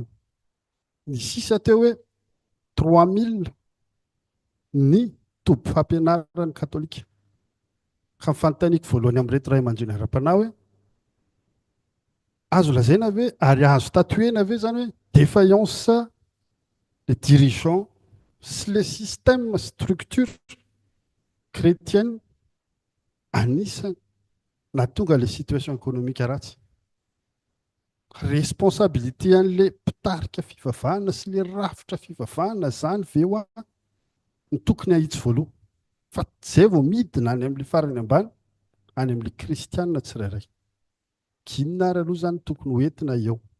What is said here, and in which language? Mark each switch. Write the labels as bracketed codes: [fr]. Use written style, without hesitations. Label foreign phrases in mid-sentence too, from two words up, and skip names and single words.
[mg] Ny sisa teo hoe 3000 ny toby fampianaran'ny katolika. Ka fanontaniako voalohany amin'ireto ray aman-dreny ara-panahy hoe azo lazaina hoe ary azo tatoena ve zany hoe [fr] défaillance les dirigeants [mg] sy [fr] les systèmes structure chrétienne [mg] anisany nahatonga [fr] les situation économique [mg] ratsy. Responsabilité an'ilay mpitarika fivavahana sy le rafitra fivavahana zany ve ho ny tokony ahitsy voaloha. Fa zay vao midina any amin'ilay farany ambany, any amin'ilay kristianina tsirairay. Inona ary aloha zany tokony hoentina eo?